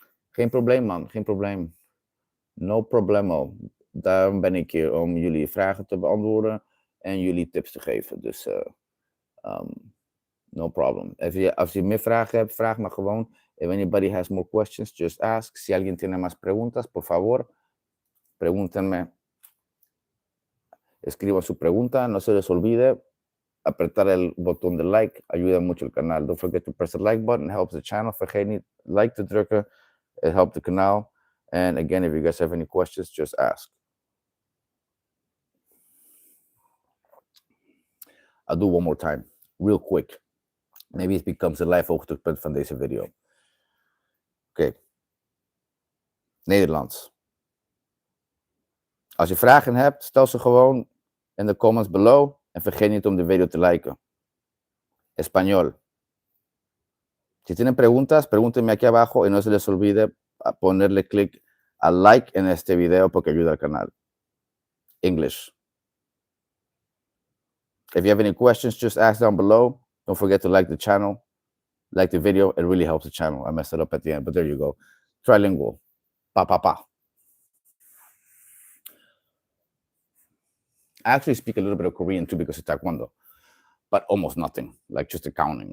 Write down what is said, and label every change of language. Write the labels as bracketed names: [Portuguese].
[Dutch] Geen probleem, man. Geen probleem. [Spanish] No problemo. [Dutch] Daarom ben ik hier om jullie vragen te beantwoorden en jullie tips te geven. Dus [English] no problem. [Dutch] Als je meer vragen hebt, vraag me gewoon. [English] If anybody has more questions, just ask. [Spanish] Si alguien tiene más preguntas, por favor, pregúntenme. Escriban su pregunta. No se les olvide apretar el botón de like. Ayuda mucho el canal. [English] Don't forget to press the like button. It helps the channel. [Dutch] Vergeet niet like te drukken. [English] It helps the kanaal. And again, if you guys have any questions, just ask. I'll do one more time, real quick. [Dutch] Maybe het becomes een live hoogtepunt van deze video. Oké. Nederlands. Als je vragen hebt, stel ze gewoon in de comments below. En vergeet niet om de video te liken. [Spanish] Español. Si tienen preguntas, pregúntenme aquí abajo y no se les olvide ponerle clic a like en este video porque ayuda al canal. [English] English. If you have any questions, just ask down below. Don't forget to like the channel, like the video. It really helps the channel. I messed it up at the end, but there you go. Trilingual. Pa, pa, pa. I actually speak a little bit of Korean too because of Taekwondo, but almost nothing, like just the counting.